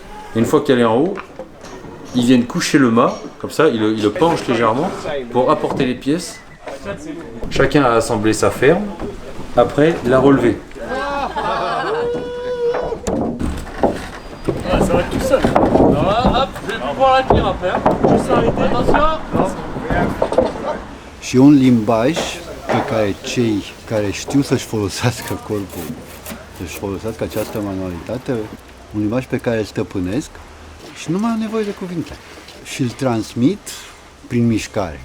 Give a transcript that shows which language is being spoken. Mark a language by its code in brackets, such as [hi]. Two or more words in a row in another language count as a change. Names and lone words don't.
[fr] Et une fois qu'elle est en haut, ils viennent coucher le mât, comme ça, ils le penchent légèrement pour apporter les pièces. Chacun a assemblé sa ferme, après la relever. Ça va être tout seul. Alors hop, je vais pouvoir la tenir après. Je suis arrêté. Attention. [ro] Și un limbaj pe care cei care știu să-și folosească corpul, să-și folosească această manualitate, un limbaj pe care îl stăpânesc și nu mai au nevoie de cuvinte și îl transmit prin mișcare.